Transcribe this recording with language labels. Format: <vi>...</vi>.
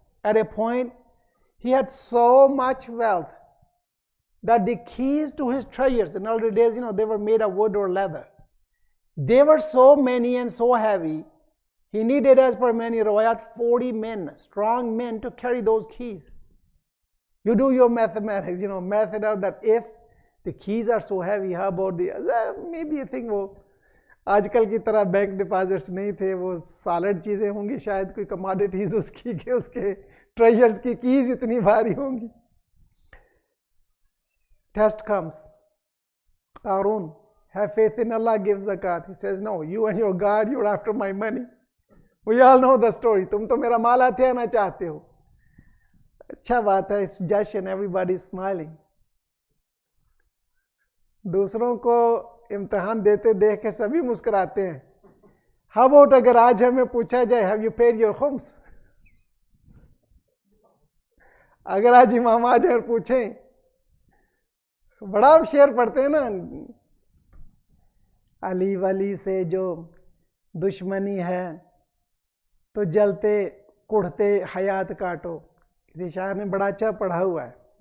<en>At a point, he had so much wealth that the keys to his treasures, in older days, they were made of wood or leather. They were so many and so heavy, he needed, as per many rawayat, 40 men, strong men, to carry those keys. You do your mathematics, method out that if the keys are so heavy, how about maybe you think</en> <hi>आजकल की तरह bank deposits नहीं थे, वो solid चीज़ें होंगी, शायद कोई कमोडिटीज़ उसके ट्रेजर्स की कीज इतनी भारी होंगी.</hi> <en>Test comes. Qarun, have faith in Allah, give zakat. He says, no, you and your God, you're after my money. We all know the story.</en> <hi>तुम तो मेरा माल हथियाना चाहते हो. अच्छा बात है,</hi> <en>it's judged, everybody is smiling.</en> <hi>दूसरों को इम्तिहान देते देख के सभी मुस्कुराते हैं.</hi> <en>How about</en> <hi>अगर आज हमें पूछा जाए,</hi> <en>have you paid your khums?</en> <hi>अगर आज इमाम आ जाए और पूछें, बड़ा आप शेर पढ़ते हैं ना, अली वली से जो दुश्मनी है तो जलते कुढ़ते हयात काटो. किसी शायर ने बड़ा अच्छा पढ़ा हुआ है.</hi>